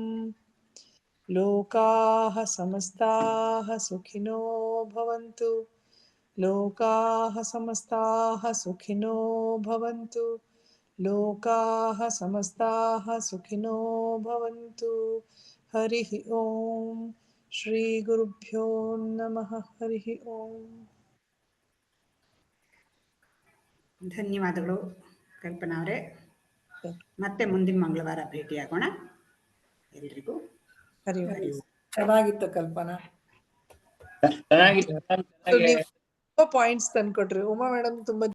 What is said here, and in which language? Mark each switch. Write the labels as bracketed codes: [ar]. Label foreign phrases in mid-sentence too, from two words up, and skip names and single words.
[sa] लोकाः समस्ताः सुखिनो भवन्तु, लोकाः समस्ताः सुखिनो भवन्तु, लोकाः समस्ताः सुखिनो भवन्तु। हरिः ओम। श्री गुरुभ्यो नमः। हरिः ओम। [kn] ಧನ್ಯವಾದಗಳು ಕಲ್ಪನಾ ಅವರೇ. ಮತ್ತೆ ಮುಂದಿನ ಮಂಗಳವಾರ ಭೇಟಿಯಾಗೋಣ. ಎಲ್ರಿಗೂ ಚೆನ್ನಾಗಿತ್ತು ಕಲ್ಪನಾ. ಚೆನ್ನಾಗಿತ್ತು. ಪಾಯಿಂಟ್ಸ್ ತಂದ್ಕೊಟ್ರಿ ಉಮಾ ಮೇಡಮ್, ತುಂಬಾ